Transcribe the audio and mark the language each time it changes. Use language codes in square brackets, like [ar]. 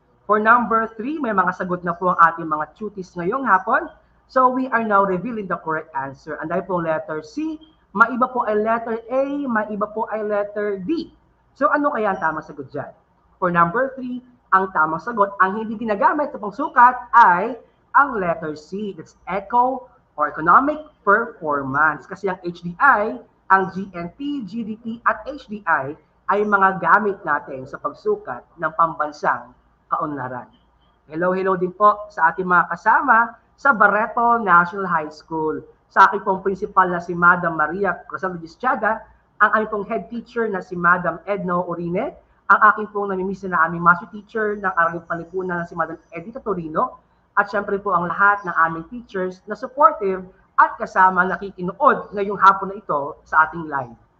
[en] For number 3, [tl] may mga sagot na po ang ating mga tuties ngayong hapon. [en] So we are now revealing the correct answer. [tl] And dahil po letter C, maiba po ay letter A, maiba po ay letter D. So ano kaya ang tamang sagot dyan? [en] For number 3, [tl] ang tamang sagot, ang hindi ginagamit sa pangsukat ay ang letter C. [en] That's eco or economic performance. [tl] Kasi ang HDI, ang GNP, GDP at HDI ay mga gamit natin sa pagsukat ng pambansang kaunlaran. Hello din po sa ating mga kasama sa Barreto National High School. Sa aking pong principal na si Madam Maria Cruzado Gischaga, ang aming pong head teacher na si Madam Edno Orine, ang aking pong namimisa na aming master teacher ng Araling Palipunan na si Madam Edita Torino, at syempre po ang lahat ng aming teachers na supportive at kasama nakikinood ngayong hapon na ito sa ating live.